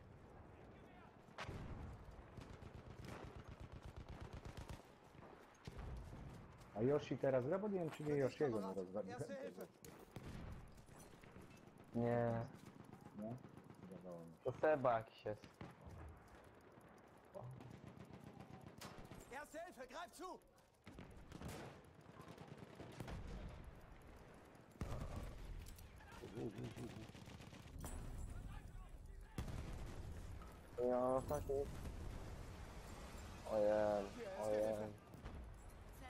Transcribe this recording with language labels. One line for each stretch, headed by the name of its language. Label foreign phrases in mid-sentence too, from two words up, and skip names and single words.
Polish: A Yoshi teraz gra, bo nie wiem czy nie Yoshiego nie rozwaliłem.
German: Erste Hilfe.
Polish: Nie, No? Wydawało mi się. to Seba jakiś jest.
German: Erste Hilfe, greif zu!
Polish: Nie mam taki. Ojej, ojej. Cel